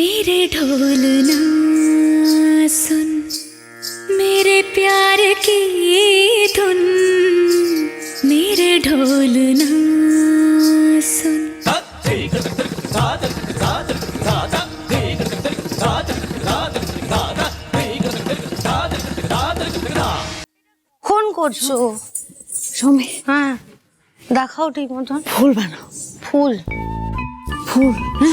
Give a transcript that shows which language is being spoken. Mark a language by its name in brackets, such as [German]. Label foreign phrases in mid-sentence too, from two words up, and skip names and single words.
[Hindi] मेरे ढोलना सुन, मेरे प्यार की धुन, मेरे ढोलना सुन। [Bangla] ফোন করছো? সৌমি, হ্যাঁ দেখাও ঠিক মতন। ফুল বানাও। ফুল? ফুল? হ্যাঁ